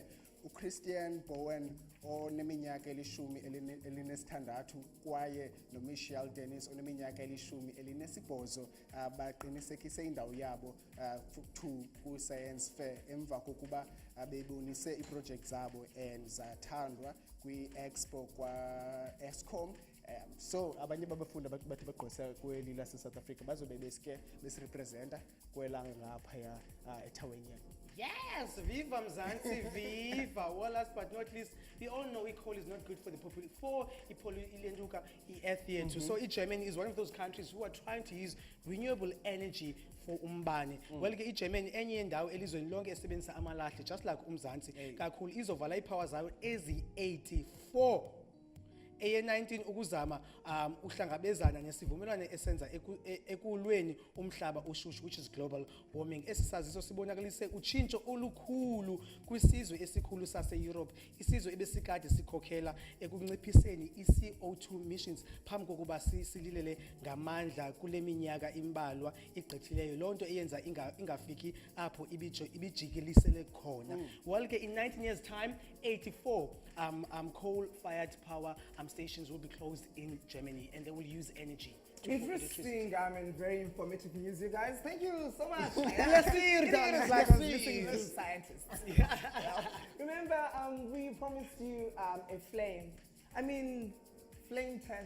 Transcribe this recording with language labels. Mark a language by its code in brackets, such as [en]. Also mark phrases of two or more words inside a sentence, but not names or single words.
[xh] uChristian Bowen oneminyaka elishumi elinesithandathu kwaye noMichelle Dennis oneminyaka elishumi elinesibhozo baqinisekise indawo yabo ku-Science Fair emva kokuba bebonise iproject zabo and zathandwa kwi-expo kwa-Eskom. So abanye babafundi bathi bagqwesa kweli lase-South Africa bazobe beske besirepresenta kwelanga ngaphaya eThawini. [en] Yes, viva Mzansi, viva. Well, last but not least, we all know coal is not good for the population. For too. So Germany is one of those countries who are trying to use renewable energy for umbane. [xh] Well, Germany enye indawo elizweni lonke esebenzisa amalahle [en] just like [xh] uMzansi. Kakhulu izovala ipower zayo ezi-84. eye-19 ukuzama uhlangabezana nesivumelwano esenza ekulweni umhlaba ushushu, [en] which is global warming. [xh] Esisaziso sibonakalise utshintsho olukhulu kwisizwe esikhulu sase-Europe, isizwe ebesikade sikhokhela ekunciphiseni i-CO2 emissions phambi kokuba sililele ngamandla kule minyaka imbalwa igqithileyo. Loo nto eyenza ingafiki apho ibijikilisele khona. [en] Well, in 19 years time, 84 coal-fired power stations will be closed in Germany, and they will use energy. Interesting, and very informative news, you guys. Thank you so much. Let's see it, It's like I was listening to scientists. Remember, we promised you a flame test.